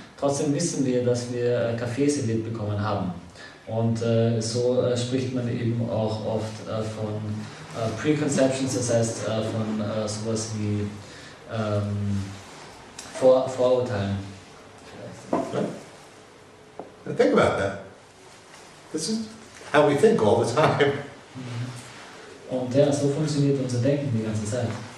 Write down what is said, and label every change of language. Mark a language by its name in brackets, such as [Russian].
[German] Trotzdem wissen wir, dass wir Kaffee serviert bekommen haben. Und so spricht man eben auch oft von Preconceptions, das heißt von sowas wie Vorurteilen. [English] Think about that. This is how we think all the time. [German] Und ja, so funktioniert unser Denken die ganze Zeit.